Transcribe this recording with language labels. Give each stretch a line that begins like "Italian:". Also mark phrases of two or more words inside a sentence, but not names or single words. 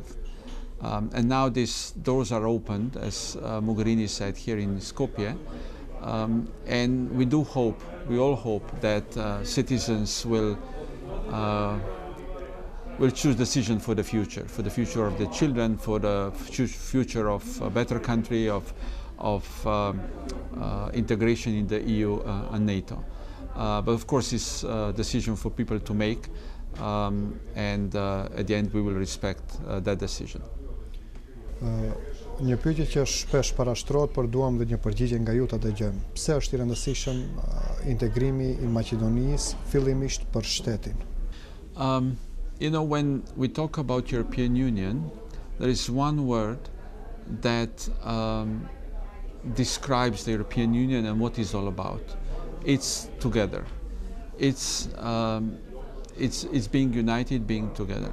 English: And now these doors are opened, as Mogherini said here in Skopje, and we all hope that citizens will choose decision for the future of the children, for the future of a better country, of integration in the EU and NATO. But of course it's a decision for people to make, and at the end we will respect that decision.
Albanian: Një pyetje që shpesh parashtrohet, por duam dhe një përgjigje nga ju ta dëgjojmë. Pse është i rëndësishëm integrimi i Maqedonisë fillimisht për shtetin?
English: You know, when we talk about European Union, there is one word that describes the European Union and what it's all about. It's together. It's being united, being together.